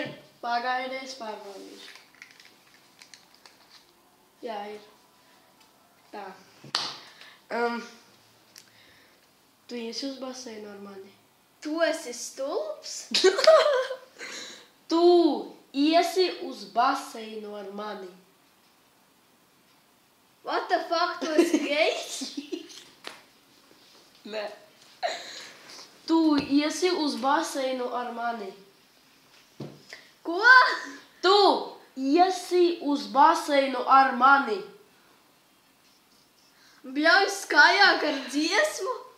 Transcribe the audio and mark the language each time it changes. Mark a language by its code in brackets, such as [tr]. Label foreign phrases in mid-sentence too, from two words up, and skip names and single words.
[lv] Pagaidies, pārbaudīšu. Jā, ir. Tā. Tu iesi uz baseinu ar mani? Tu esi stulbs? Tu iesi uz baseinu ar mani? [en] What the fuck, [lv] tu esi gejs? Nē. Tu iesi uz baseinu ar mani? Ko? Tu iesi uz baseinu ar mani? Bļauj skājāk ar dziesmu?